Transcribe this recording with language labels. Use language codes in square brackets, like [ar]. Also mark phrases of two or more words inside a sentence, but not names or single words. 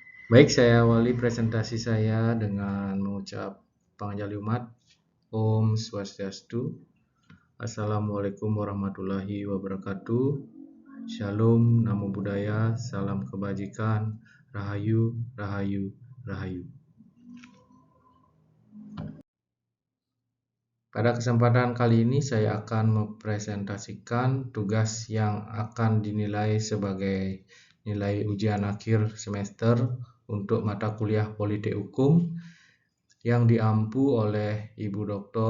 [id] Baik, saya awali presentasi saya dengan mengucap pangjali umat. [sa] Om Swastiastu. [ar] Assalamualaikum warahmatullahi wabarakatuh. [id] Shalom, [pi] Namo Buddhaya, [id] salam kebajikan, [jv] Rahayu, Rahayu, Rahayu. [id] Pada kesempatan kali ini saya akan mempresentasikan tugas yang akan dinilai sebagai nilai ujian akhir semester untuk mata kuliah Politik Hukum yang diampu oleh Ibu Dr.